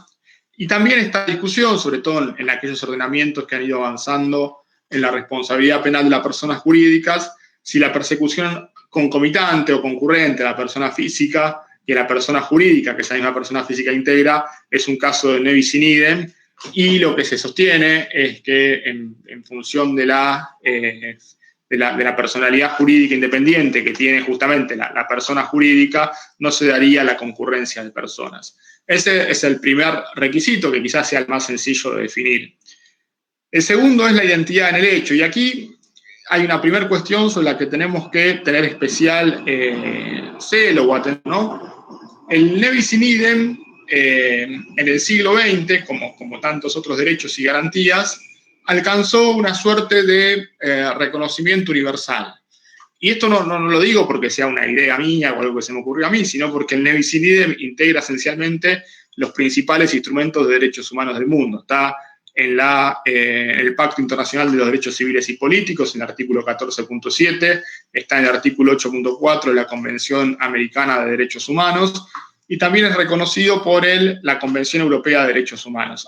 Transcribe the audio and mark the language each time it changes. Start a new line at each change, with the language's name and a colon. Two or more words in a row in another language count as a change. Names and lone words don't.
Spanish: Y también esta discusión, sobre todo en aquellos ordenamientos que han ido avanzando en la responsabilidad penal de las personas jurídicas, si la persecución concomitante o concurrente a la persona física y a la persona jurídica, que esa misma persona física integra, es un caso de
Latin: nevis in idem,
Spanish: y lo que se sostiene es que en función de la personalidad jurídica independiente que tiene justamente la persona jurídica, no se daría la concurrencia de personas. Ese es el primer requisito, que quizás sea el más sencillo de definir. El segundo es la identidad en el hecho, y aquí hay una primera cuestión sobre la que tenemos que tener especial celo o atención, ¿no? El
Latin: nevis in idem
Spanish: en el siglo XX, como tantos otros derechos y garantías, alcanzó una suerte de reconocimiento universal. Y esto no lo digo porque sea una idea mía o algo que se me ocurrió a mí, sino porque el
Latin: ne bis in idem
Spanish: integra esencialmente los principales instrumentos de derechos humanos del mundo. Está en el Pacto Internacional de los Derechos Civiles y Políticos, en el artículo 14.7, está en el artículo 8.4 de la Convención Americana de Derechos Humanos, y también es reconocido por la Convención Europea de Derechos Humanos.